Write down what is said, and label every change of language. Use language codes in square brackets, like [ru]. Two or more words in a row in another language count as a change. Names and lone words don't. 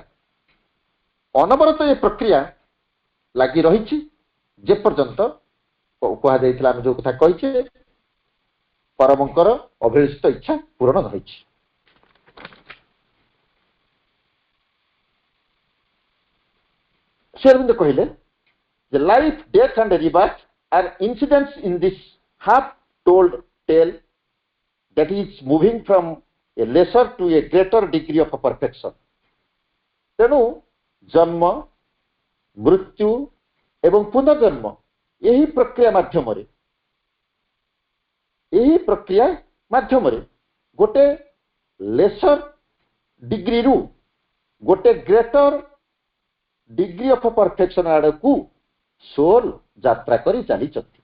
[or] ଅନବରତ ଏ ପ୍ରକ୍ରିୟା ଲାଗି ରହିଛି ଯେପର୍ଯ୍ୟନ୍ତ କୁହାଯାଇଥିଲା ଆମେ ଯୋଉ କଥା କହିଛେ ପରମଙ୍କର ଅଭିଳଷିତ ଇଚ୍ଛା ପୂରଣ ନ ହୋଇଛି। ଶ୍ରୀ ଅରବିନ୍ଦ କହିଲେ [en] The life, death and rebirth are incidents in this half-told tale that is moving from a lesser to a greater degree of perfection। [or] ତେଣୁ ଜନ୍ମ ମୃତ୍ୟୁ ଏବଂ ପୁନର୍ଜନ୍ମ ଏହି ପ୍ରକ୍ରିୟା ମାଧ୍ୟମରେ ଗୋଟେ [en] lesser degreeru [or] ଗୋଟେ [en] greater degree of perfection [or] ଆଡକୁ ସୋଲ ଯାତ୍ରା କରି ଚାଲିଛନ୍ତି।